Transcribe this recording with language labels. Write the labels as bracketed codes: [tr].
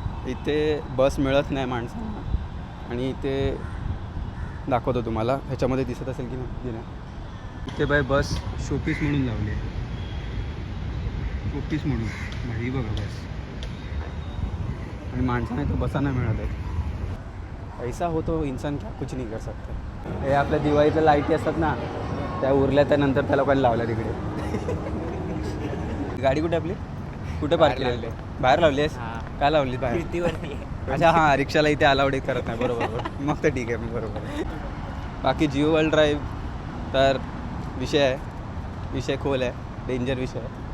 [mr] इथे बस मिळत नाही माणसांना आणि इथे दाखवतो तुम्हाला, ह्याच्यामध्ये दिसत असेल की नाही. इथे बाय बस शोपीस म्हणून लावली आहे, शोपीस म्हणून भाई बघा बस, आणि माणसांना इथं बसायला मिळत आहे. [hi] ऐसा हो तो इंसान क्या कुछ नहीं कर सकता. [mr] हे आपल्या दिवाळीच्या लाईटी असतात ना, त्या उरल्या त्यानंतर त्या लोकांनी लावल्या तिकडे. गाडी कुठे आपली, कुठे पार्क केली? बाहेर लावली आहेस? काय लावली बाहेर? अच्छा हां, रिक्षाला इथे अलाउड करत नाही. बरोबर, मग तर ठीक आहे, मग बरोबर. बाकी जिओ वर्ल्ड ड्राईव्ह तर विषय खोल आहे, डेंजर विषय आहे.